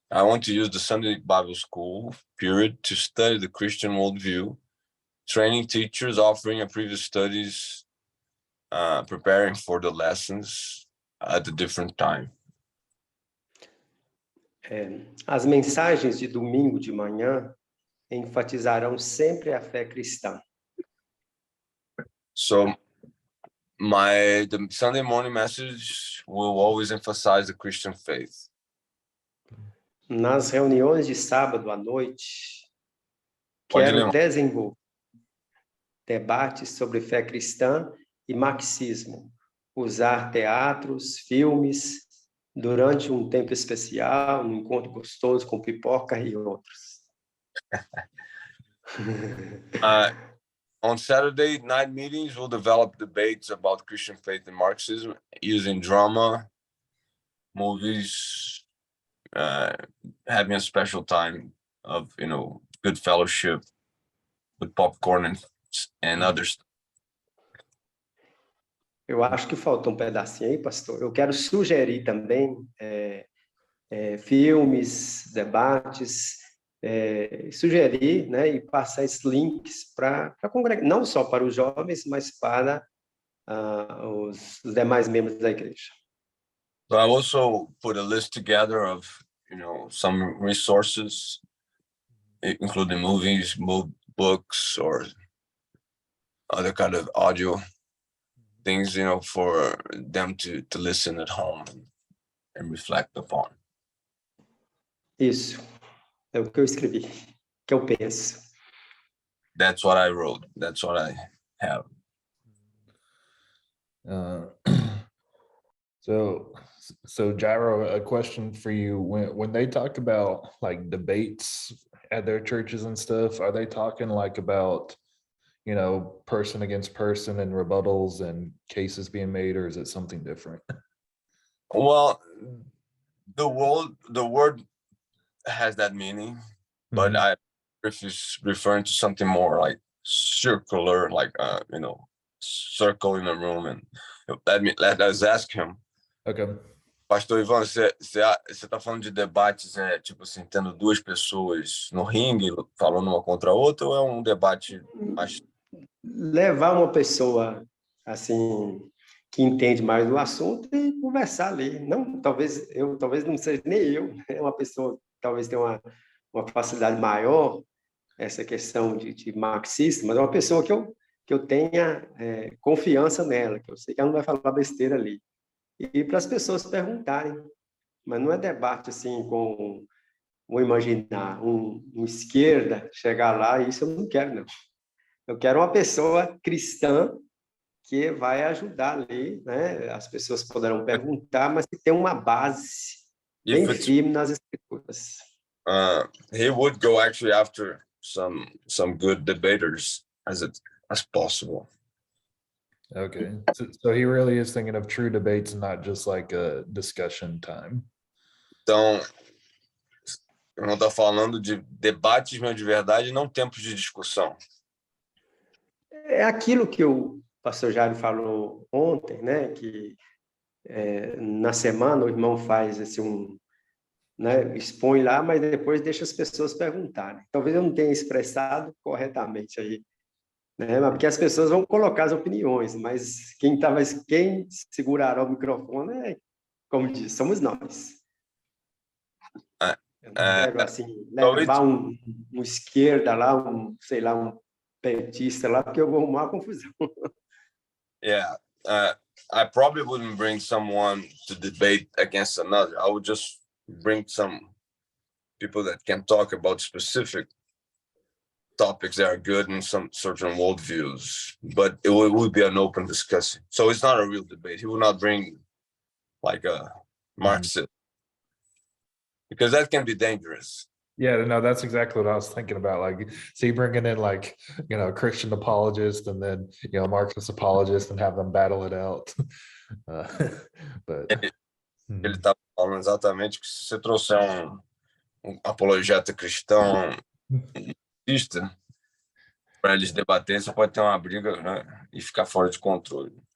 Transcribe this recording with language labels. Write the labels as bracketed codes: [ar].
[en] I want to use the Sunday Bible School period to study the Christian worldview, training teachers, offering a previous studies, preparing for the lessons at a different time. [pt] As mensagens de domingo de manhã enfatizarão sempre a fé cristã. [en] So the Sunday morning message will always emphasize the Christian faith. [pt] Nas reuniões de sábado à noite, quero desenvolver debates sobre fé cristã e marxismo, usar teatros, filmes, durante um tempo especial, um encontro gostoso com pipoca e outros. [en] On Saturday night meetings, we'll develop debates about Christian faith and Marxism using drama, movies, having a special time of, good fellowship with popcorn and others. [pt] Eu acho que faltou um pedacinho aí, pastor. Eu quero sugerir também filmes, debates, sugerir, né, e passar esses links para congregar, não só para os jovens, mas para os demais membros da igreja. [en] So I also put a list together of, some resources, including movies, books, or other kind of audio things, for them to listen at home and reflect upon. [pt] Isso. É o que eu escrevi, que eu penso. [en] That's what I wrote. That's what I have. So Gyro, a question for you: when they talk about like debates at their churches and stuff, are they talking like about, person against person and rebuttals and cases being made, or is it something different? Well, the word has that meaning, but if he's referring to something more like circular, like circle in a room, and let us ask him. Okay. [pt] Pastor Ivan, você tá falando de debates, tipo assim, tendo duas pessoas no ringue falando uma contra a outra, ou é um debate mais... Levar uma pessoa assim que entende mais do assunto e conversar ali. Não, talvez não seja nem eu, é uma pessoa que talvez tenha uma facilidade maior essa questão de marxista, mas é uma pessoa que eu tenha confiança nela, que eu sei que ela não vai falar besteira ali. E para as pessoas perguntarem, mas não é debate assim com, vou imaginar, um esquerda chegar lá, isso eu não quero, não. Eu quero uma pessoa cristã que vai ajudar ali, né? As pessoas poderão perguntar, mas que tem uma base bem firme nas escrituras. [en] He would go actually after some good debaters as possible. Okay, so he really is thinking of true debates and not just like a discussion time. [pt] Então, eu não estou falando de debates mesmo de verdade, não tempos de discussão. É aquilo que o pastor Jairo falou ontem, né? Que na semana o irmão faz assim né? Expõe lá, mas depois deixa as pessoas perguntarem. Talvez eu não tenha expressado corretamente aí, né? Porque as pessoas vão colocar as opiniões, mas quem segurará o microfone como diz, somos nós. Eu não quero assim levar um esquerda lá, sei lá, um petista lá, porque eu vou arrumar uma confusão. [en] Yeah, I probably wouldn't bring someone to debate against another. I would just bring some people that can talk about specific topics that are good in some certain worldviews, but it would be an open discussion. So it's not a real debate. He would not bring like a Marxist, because that can be dangerous. Yeah, no, that's exactly what I was thinking about. Like, so you bringing in like, Christian apologist and then, Marxist apologist and have them battle it out. But [pt] Ele tá falando exatamente que se você trouxer um apologeta cristão, Batista, para eles debaterem, você pode ter uma briga, né, e ficar fora de controle.